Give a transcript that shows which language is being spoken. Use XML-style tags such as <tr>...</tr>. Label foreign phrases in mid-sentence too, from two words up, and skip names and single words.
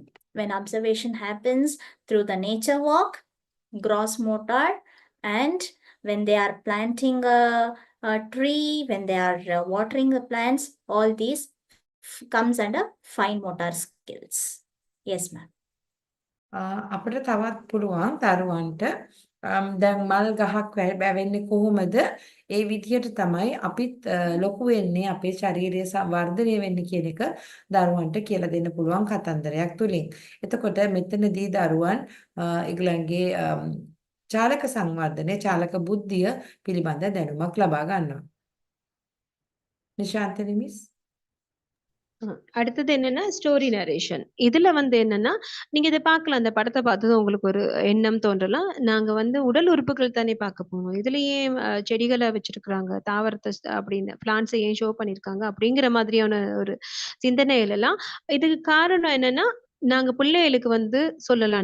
<en>When observation happens through the nature walk, gross motor, and when they are planting a tree, when they are watering the plants, all these comes under fine motor skills. Yes, ma'am.</en> <si>අපිට තවත් පුළුවන් දරුවන්ට දැන් මල් ගහක් වැවෙන්නේ කොහොමද? ඒ විදිහට තමයි අපිත් ලොකු වෙන්නේ අපේ ශාරීරික වර්ධනය වෙන්නේ කියන එක දරුවන්ට කියලා දෙන්න පුළුවන් කතන්දරයක් තුලින්. එතකොට මෙතනදී දරුවන් ඒගොල්ලන්ගේ චාලක සංවර්ධනය, චාලක බුද්ධිය පිළිබඳ දැනුමක් ලබා ගන්නවා. නිශාන්තනි මිස්</si> <ta>அடுத்தது என்னன்னா</ta> <en>story narration.</en> <ta>இதுல வந்து என்னன்னா, நீங்க இத பார்க்கலாம். அந்த படத்த பார்த்ததும் உங்களுக்கு ஒரு எண்ணம் தோன்றலாம். நாங்க வந்து உடல் உறுப்புகள் தானே பார்க்க போனோம். இதுல ஏன் செடிகள வச்சிருக்கிறாங்க? தாவரத்த அப்படின்னு பிளான்ட்ஸ ஏன் ஷோ பண்ணியிருக்காங்க? அப்படிங்கிற மாதிரியான ஒரு சிந்தனைகள் எல்லாம் இதுக்கு காரணம் என்னன்னா, நாங்க பிள்ளைகளுக்கு வந்து சொல்லலாம்.</ta>